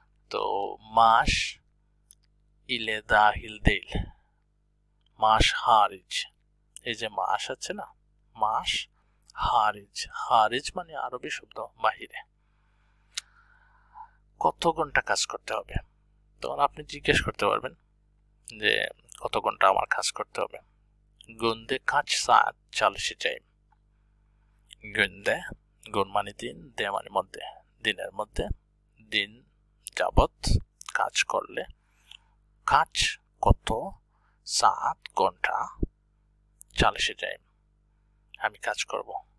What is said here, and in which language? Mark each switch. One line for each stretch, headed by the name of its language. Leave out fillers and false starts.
Bangla: তো মাস ইলে দাহিল দেইল, মাস হারিজ, এই যে মাস আছে না, মাস হারিজ মানে আরবি শব্দ বাহিরে। কত ঘন্টা কাজ করতে হবে, তখন আপনি জিজ্ঞেস করতে পারবেন যে কত ঘন্টা আমার কাজ করতে হবে।
Turkish: günde kaç saat çalışacağım?
Bangla: günde, গুণ মানে দিন, দে মানে মধ্যে, দিনের মধ্যে, দিন যাবত কাজ করলে, কাজ কত, সাত ঘন্টা, çalışacağım আমি কাজ করব।